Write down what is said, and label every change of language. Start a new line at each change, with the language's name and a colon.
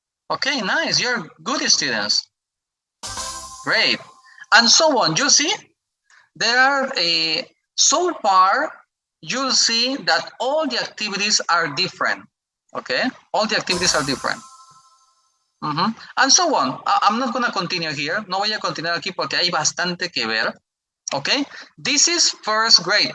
English: Okay, nice. You're good students. Great. And so on. You see, there are so far, you'll see that all the activities are different. Okay, all the activities are different. And so on. I'm not going to continue here.
Spanish: No voy a continuar aquí porque hay bastante que ver.
English: Okay, this is first grade.